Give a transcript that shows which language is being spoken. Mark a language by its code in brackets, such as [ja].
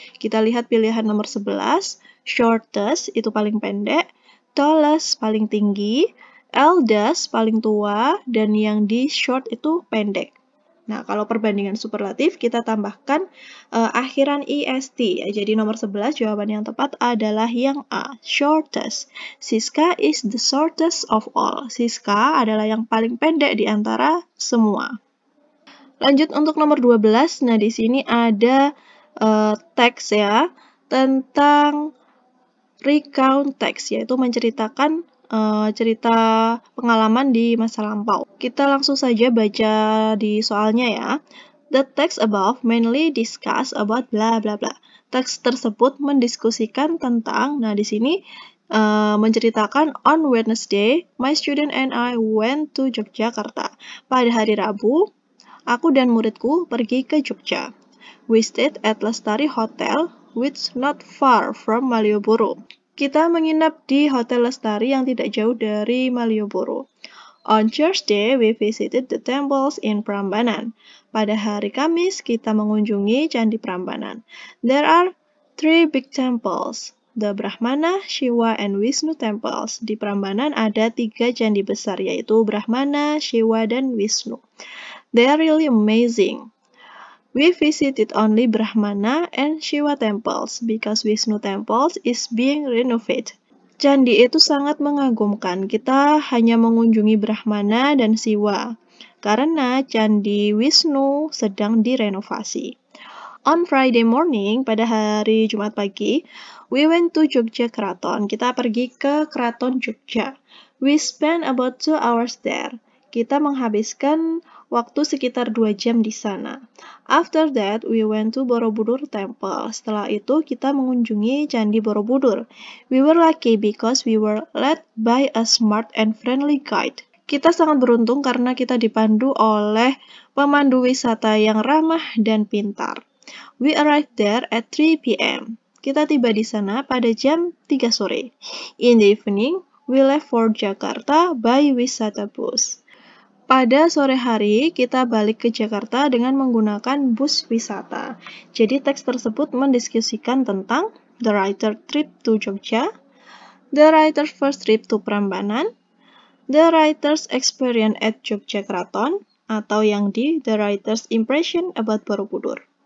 [id] Kita lihat pilihan nomor 11, shortest itu paling pendek, tallest paling tinggi, eldest paling tua, dan yang di short itu pendek. Nah, kalau perbandingan superlatif, kita tambahkan akhiran est. Ya. Jadi nomor 11 jawaban yang tepat adalah yang A, shortest. [en] Siska is the shortest of all. [id] Siska adalah yang paling pendek di antara semua. Lanjut untuk nomor 12. Nah, di sini ada teks ya, tentang recount text, yaitu menceritakan cerita pengalaman di masa lampau. Kita langsung saja baca di soalnya ya. [en] The text above mainly discuss about bla bla [id] bla. Teks tersebut mendiskusikan tentang, nah di sini menceritakan [en] on Wednesday, my student and I went to Yogyakarta. [id] Pada hari Rabu, aku dan muridku pergi ke Jogja. [en] We stayed at Lestari Hotel, which not far from Malioboro. [id] Kita menginap di Hotel Lestari yang tidak jauh dari Malioboro. [en] On Thursday, we visited the temples in Prambanan. [id] Pada hari Kamis, kita mengunjungi Candi Prambanan. [en] There are 3 big temples, the Brahmana, Shiva, and Vishnu temples. [id] Di Prambanan ada 3 candi besar, yaitu Brahmana, Shiva, dan Vishnu. [en] They are really amazing. We visited only Brahmana and Shiva temples because Vishnu temples is being renovated. [id] Candi itu sangat mengagumkan. Kita hanya mengunjungi Brahmana dan Shiva karena Candi Vishnu sedang direnovasi. [en] On Friday morning, [id] pada hari Jumat pagi, [en] we went to Jogja Keraton. [id] Kita pergi ke Keraton Jogja. [en] We spent about 2 hours there. [id] Kita menghabiskan waktu sekitar 2 jam di sana. [en] After that, we went to Borobudur Temple. [id] Setelah itu, kita mengunjungi Candi Borobudur. [en] We were lucky because we were led by a smart and friendly guide. [id] Kita sangat beruntung karena kita dipandu oleh pemandu wisata yang ramah dan pintar. [en] We arrived there at 3 p.m. [id] Kita tiba di sana pada jam 3 sore. [en] In the evening, we left for Jakarta by wisata bus. [id] Pada sore hari, kita balik ke Jakarta dengan menggunakan bus wisata. Jadi teks tersebut mendiskusikan tentang [en] the writer trip to Jogja, the writer's first trip to Prambanan, the writer's experience at Jogja Keraton, [id] atau yang di [en] the writer's impression about Borobudur.